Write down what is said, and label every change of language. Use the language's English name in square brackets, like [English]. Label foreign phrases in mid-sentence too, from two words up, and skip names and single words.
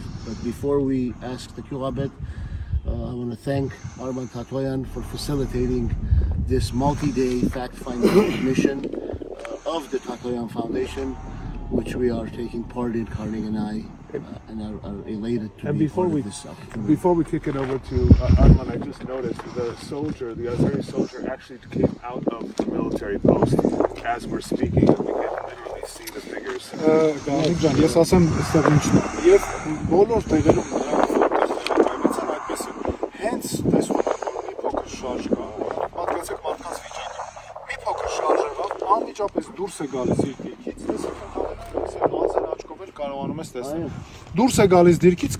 [English] But before we ask the Kyuhabet, I want to thank Arman Tatoyan for facilitating this multi-day fact-finding mission of the Tatoyan Foundation, which we are taking part in, Karnig and I, and are elated to be part of this opportunity. Before we kick it over to Arman, I just noticed the Azeri soldier actually came out of the military post as we're speaking, and we can literally see the figures. [Armenian] Կարնիկ ջան, ես ասեմ այստեղ ինչն է։ Եվ բոլոր տեղերում նրանք այդպեսին հենց տեսնում են, որ մի փոքր շարժ կա, պատկերացեք մարդկանց վիճակը։ Մի փոքր շարժով անմիջապես դուրս է գալիս իր դիրքից, տեսեք ընդհանրապես անձն աչքով էլ կարողանում ես տեսնել։ Դուրս է գալիս դիրքից, սկսում